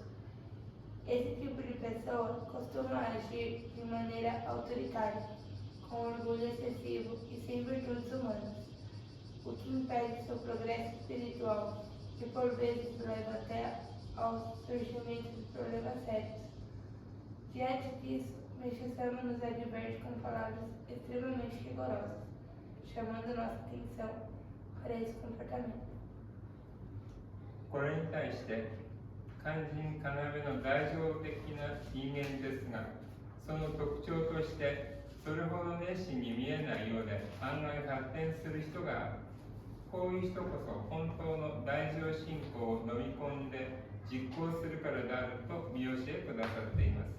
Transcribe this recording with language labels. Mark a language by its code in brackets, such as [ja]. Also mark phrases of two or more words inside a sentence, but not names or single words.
[pt] Esse tipo de pessoa costuma agir de maneira autoritária, com orgulho excessivo e sem virtudes humanas, o que impede seu progresso espiritual e por vezes leva até ao surgimento de problemas sérios. Diante disso, Meixo Sama nos adverte com palavras extremamente rigorosas, chamando nossa atenção para esse comportamento. [ja] これに対して肝心要の代表的な因縁ですが、その特徴としてそれほど熱心に見えないようで案外発展する人がある。こういう人こそ本当の大乗信仰を飲み込んで実行するからであると見教えくださっています。